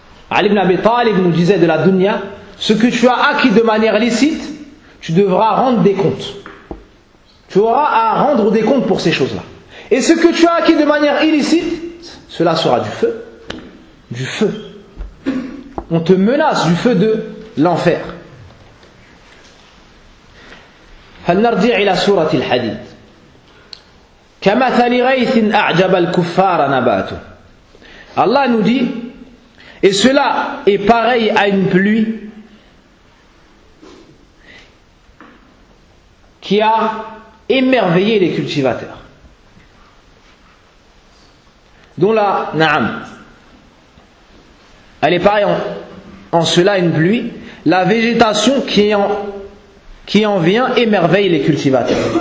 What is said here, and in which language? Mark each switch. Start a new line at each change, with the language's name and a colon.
French: Ali ibn Abi Talib nous disait de la dunya, ce que tu as acquis de manière licite, tu devras rendre des comptes. Tu auras à rendre des comptes pour ces choses-là. Et ce que tu as acquis de manière illicite, cela sera du feu. Du feu. On te menace du feu de l'enfer.
Arabic: فلنرجع إلى سورة الحديد كمثل غيث أعجب الكفار نباته.
French: Allah nous dit, et cela est pareil à une pluie qui a émerveillé les cultivateurs. Donc là, na'am, elle est pareille en cela une pluie, la végétation qui en vient émerveille les cultivateurs.